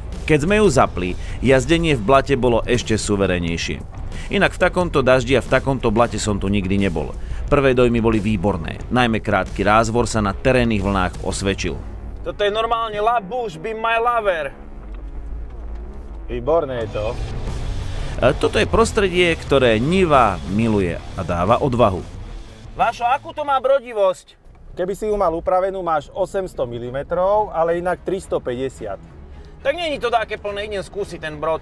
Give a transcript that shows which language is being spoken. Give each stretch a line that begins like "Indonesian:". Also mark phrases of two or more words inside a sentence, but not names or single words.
Slovak: Keď sme ju zapli, jazdenie v blate bolo ešte suverénnejšie. Inak v takomto daždi a v takomto blate som tu nikdy nebol. Prvé dojmy boli výborné, najmä krátky rázvor sa na terénnych vlnách osvedčil. Toto je normálne La Bouche be my lover. Výborné je to. Toto je prostredie, ktoré Niva miluje a dáva odvahu. Vašo, akú to má brodivosť? Keby si ju mal upravenú, máš 800 mm, ale inak 350. Tak nie je to také plné, idem skúsiť ten brod.